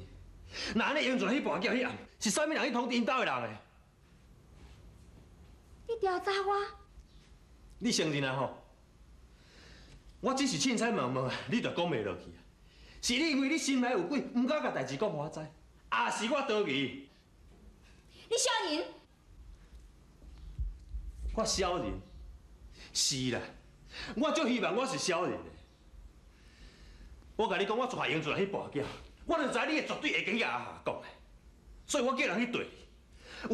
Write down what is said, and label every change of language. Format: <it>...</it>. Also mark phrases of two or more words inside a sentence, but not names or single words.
<nan>那安尼英俊迄跋筊迄暗，是啥物人去通知因兜的人的？你调查我？你承认啊吼？我只是凊彩问问，你就讲袂落去啊？是你因为你心内有鬼，唔敢甲代志讲我知，也是我多疑？你小人？我小人？是啦，我足希望我是小人的。我甲你讲，我带英俊来去跋筊，我就知你会绝对会跟阿霞讲的，所以我叫人去对你。</nan>